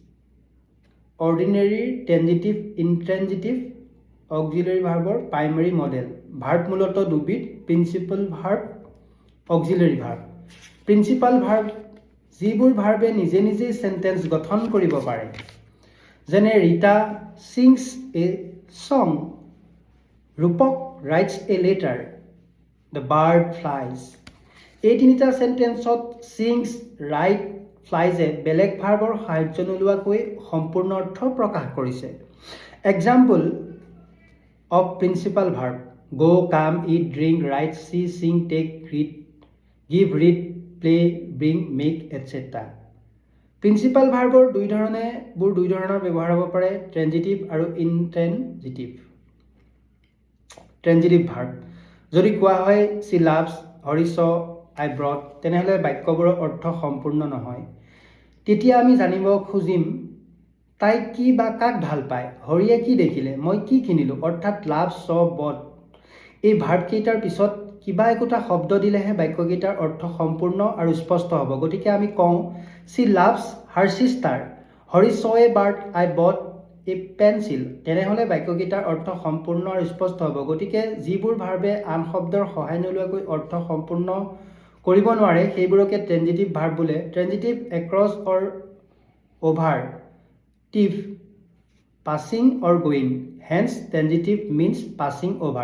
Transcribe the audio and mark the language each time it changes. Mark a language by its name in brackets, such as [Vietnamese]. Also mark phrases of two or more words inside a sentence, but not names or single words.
[English] ordinaryৰ transitive, intransitive, auxiliary verbৰ primary model। [Assamese] ভাৰ্ব মূলতঃ দুবিধ, [English] principal verb, auxiliary verb. principal verb [Assamese] যিবোৰ ভাৰ্বে নিজে নিজেই সেন্টেন্স গঠন কৰিব পাৰে, যেনে ৰীতা [English] sings a song, [Assamese] ৰূপক [English] writes a letter, the bird flies। [Assamese] এই তিনিটা সেন্টেন্সত [English] sings, write, flies- [Assamese] এ বেলেগ ভাৰ্বৰ সাহায্য নোলোৱাকৈ সম্পূৰ্ণ অৰ্থ প্ৰকাশ কৰিছে। [English] example of principal verb: go, come, eat, drink, write, see, sing, take, read, give, read, play, bring, make, etc. [Assamese] প্ৰিন্সিপাল ভাৰ্বৰ দুই ধৰণৰ ব্যৱহাৰ হ'ব পাৰে, ট্ৰেনজিটিভ আৰু ইনট্ৰেনজিটিভ। [English] transitive verb [Assamese] যদি কোৱা হয় [English] she loves, [Assamese] হৰি saw, [English] I brought, [Assamese] তেনেহ'লে বাক্যবোৰৰ অৰ্থ সম্পূৰ্ণ নহয়। তেতিয়া আমি জানিব খুজিম তাই কি বা কাক ভাল পায়, হৰিয়ে কি দেখিলে, মই কি কিনিলোঁ, অৰ্থাৎ লাভ, [English] saw, bought। [Assamese] এই ভাৰ্বকেইটাৰ পিছত কিবা একোটা শব্দ দিলেহে বাক্যকেইটাৰ অৰ্থ সম্পূৰ্ণ আৰু স্পষ্ট হ'ব। গতিকে আমি কওঁ [English] she loves her sister, [Assamese] হৰি [English] saw a bird, I bought a pencil, [Assamese] তেনেহ'লে বাক্যকেইটাৰ অৰ্থ সম্পূৰ্ণ আৰু স্পষ্ট হ'ব। গতিকে যিবোৰ ভাৰ্বে আন শব্দৰ সহায় নোলোৱাকৈ অৰ্থ সম্পূৰ্ণ কৰিব নোৱাৰে সেইবোৰকে [English] transitive verb [Assamese] বোলে। [English] transitive across or over, tive, passing or going, hence transitive means passing over.